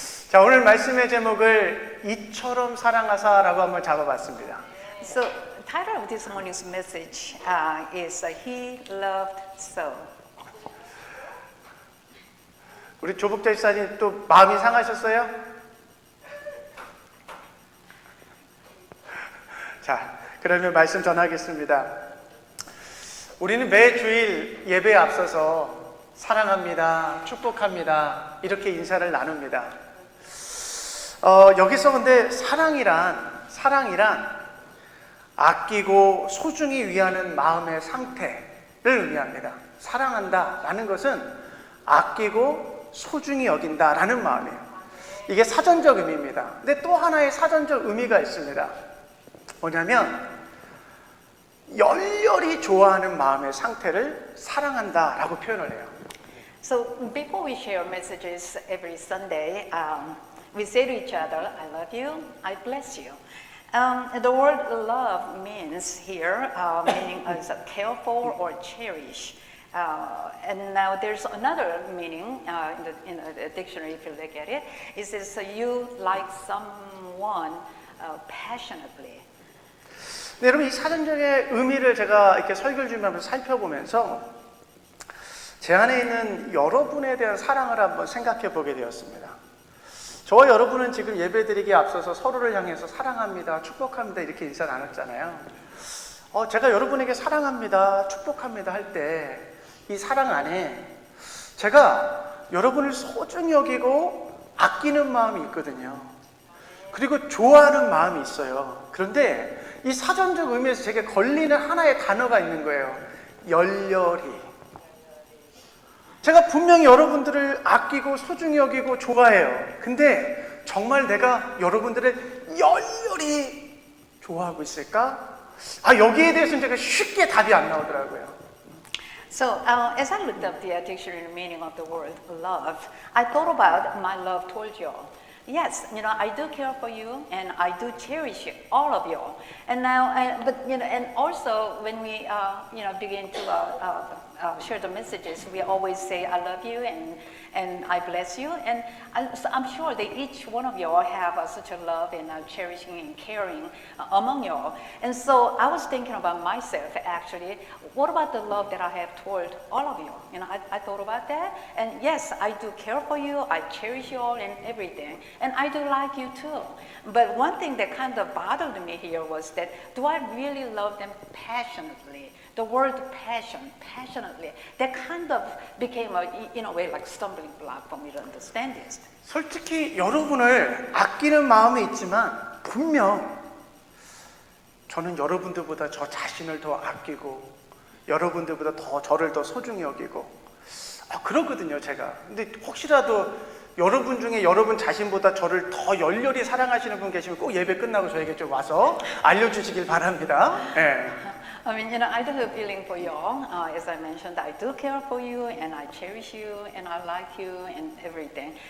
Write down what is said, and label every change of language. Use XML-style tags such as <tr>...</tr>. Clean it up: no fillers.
<ko>자, 오늘 말씀의 제목을 이처럼 사랑하사라고 한번 잡아봤습니다.</ko> <en>So the title of this morning's message is He Loved So.</en> <ko>우리 조복자 집사님 또 마음이 상하셨어요? 자, 그러면 말씀 전하겠습니다. 우리는 매 주일 예배에 앞서서 사랑합니다, 축복합니다 이렇게 인사를 나눕니다. 여기서 근데 사랑이란 아끼고 소중히 위하는 마음의 상태를 의미합니다. 사랑한다라는 것은 아끼고 소중히 여긴다라는 마음이에요. 이게 사전적 의미입니다. 근데 또 하나의 사전적 의미가 있습니다. 뭐냐면 열렬히 좋아하는 마음의 상태를 사랑한다라고 표현을 해요.</ko> <en>So before we share messages every Sunday, we say to each other, I love you, I bless you. The word love means here, meaning as care for or cherish. And now there's another meaning in the dictionary, if you look at it. It says you like someone passionately.</en> <ko>네, 여러분 이 사전적의 의미를 제가 이렇게 설교를 준비하면서 살펴보면서 제 안에 있는 여러분에 대한 사랑을 한번 생각해 보게 되었습니다. 저와 여러분은 지금 예배드리기에 앞서서 서로를 향해서 사랑합니다, 축복합니다 이렇게 인사 나눴잖아요. 제가 여러분에게 사랑합니다, 축복합니다 할 때 이 사랑 안에 제가 여러분을 소중히 여기고 아끼는 마음이 있거든요. 그리고 좋아하는 마음이 있어요. 그런데 이 사전적 의미에서 제게 걸리는 하나의 단어가 있는 거예요. 열렬히. 제가 분명히 여러분들을 아끼고 소중히 여기고 좋아해요. 근데 정말 내가 여러분들을 열렬히 좋아하고 있을까? 여기에 대해서는 제가 쉽게 답이 안 나오더라고요.</ko> <en>So as I looked up the dictionary meaning of the word love, I thought about my love towards you all. Yes, I do care for you, and I do cherish all of you. And now, and also when we, begin to share the messages, we always say, "I love you," and "I bless you." And so I'm sure that each one of you all have such a love and cherishing and caring among you all. And so I was thinking about myself actually. What about the love that I have toward all of you? I thought about that, and yes, I do care for you. I cherish you all and everything, and I do like you too. But one thing that kind of bothered me here was that do I really love them passionately? The word passion, passionately, that kind of became in a way like stumbling block for me to understand this.</en> <ko>솔직히 여러분을 아끼는 마음이 있지만 분명 저는 여러분들보다 저 자신을 더 아끼고 여러분들보다 저를 더 소중히 여기고 그러거든요 제가. 근데 혹시라도 여러분 중에 여러분 자신보다 저를 더 열렬히 사랑하시는 분 계시면 꼭 예배 끝나고 저에게 좀 와서 알려주시길 바랍니다. 네.</ko> <en>I mean, I do have a feeling for you all. As I mentioned, I do care for you, and I cherish you, and I like you, and everything.</en>